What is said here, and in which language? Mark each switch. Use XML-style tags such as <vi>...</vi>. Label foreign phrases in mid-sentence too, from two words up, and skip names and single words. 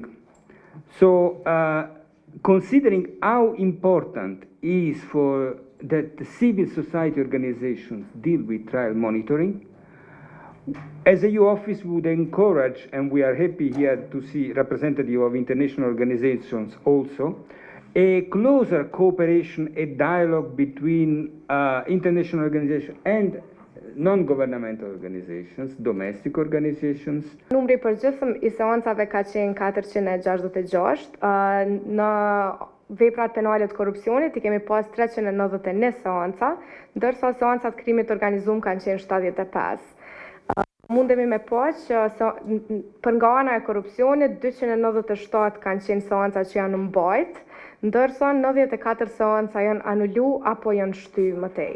<en>So, considering how important is for that the civil society organizations deal with trial monitoring, as a EU office we would encourage, and we are happy here to see representatives of international organizations also, a closer cooperation and dialogue between international organizations and non-governmental organizations, domestic organizations.</en> <sq>Numri i përgjithshëm i seancave ka qenë 466. Në veprat penale të korrupsionit i kemi pas 391 seanca, ndërsa seancat krimit të organizuar kanë qenë 75. Mundemi me pa që për nga ana e korrupsionit 297 kanë qenë seanca që janë mbajt, ndërsa 94 seanca janë anulu apo janë shty më tej.</sq>